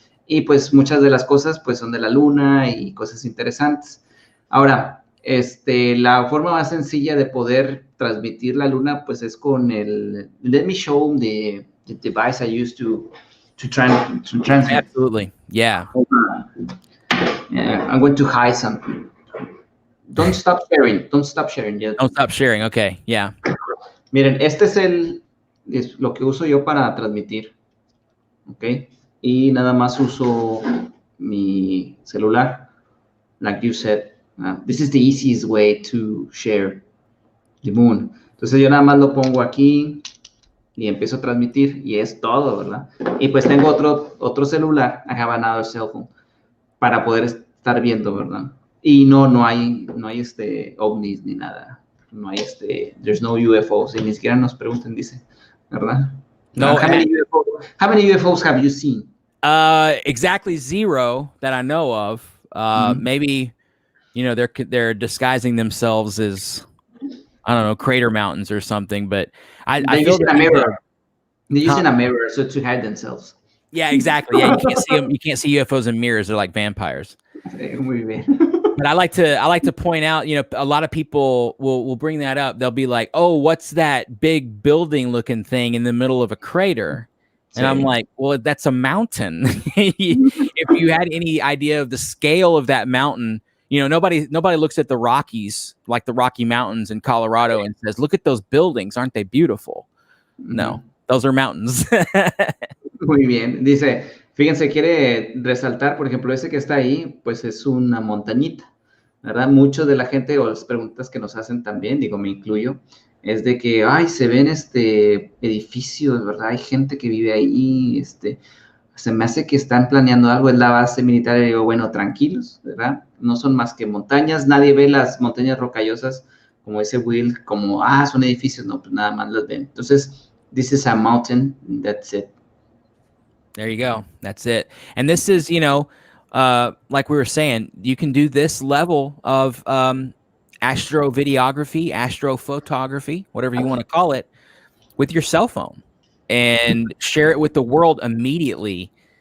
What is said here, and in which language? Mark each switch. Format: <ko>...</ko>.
<es>Y pues muchas de las cosas, pues, son de la luna y cosas interesantes. Ahora, la forma más sencilla de poder transmitir la luna, pues, es con</es> <en>let me show the device I used to transmit. Absolutely, yeah. Yeah, I'm going to hide something. Don't stop sharing. Don't stop sharing yet. Don't stop sharing. Okay, yeah.</en> <es>Miren, es lo que uso yo para transmitir. ¿Ok? Y nada más uso mi celular.</es> <en>Like you said, this is the easiest way to share the moon.</en> <es>Entonces yo nada más lo pongo aquí y empiezo a transmitir y es todo, ¿verdad? Y pues tengo otro celular,</es> <en>I have another cell phone,</en> <es>para poder estar viendo, ¿verdad? Y no hay ovnis ni nada. No hay</es> <en>there's no UFOs.</en> <es>Y ni siquiera nos pregunten, dice, ¿verdad?</es> <en>No. How many UFOs have you seen? Exactly 0 that I know of. Maybe, they're disguising themselves as, I don't know, crater mountains or something. But I feel a mirror. They're using a mirror so to hide themselves. Yeah, exactly. Yeah, you can't see them. You can't see UFOs in mirrors. They're like vampires. But I like to point out, a lot of people will bring that up. They'll be like, "Oh, what's that big building looking thing in the middle of a crater?" And I'm like, "Well, that's a mountain." If you had any idea of the scale of that mountain, nobody looks at the Rockies, like the Rocky Mountains in Colorado, and says, "Look at those buildings. Aren't they beautiful?" No, those are mountains.</en> <es>Muy bien. Dice, fíjense, quiere resaltar, por ejemplo, ese que está ahí, pues es una montañita, ¿verdad? Mucho de la gente, o las preguntas que nos hacen también, me incluyo, es de que, se ven edificios, ¿verdad? Hay gente que vive ahí, se me hace que están planeando algo, es la base militar, y digo, bueno, tranquilos, ¿verdad? No son más que montañas, nadie ve las montañas rocallosas, como ese Will, como, son edificios, no, pues nada más las ven.</es> <en>Entonces, this is a mountain, that's it. There you go. That's it. And this is, like we were saying, you can do this level of astrovideography, astrophotography, whatever you want to call it, with your cell phone and share it with the world immediately.</en>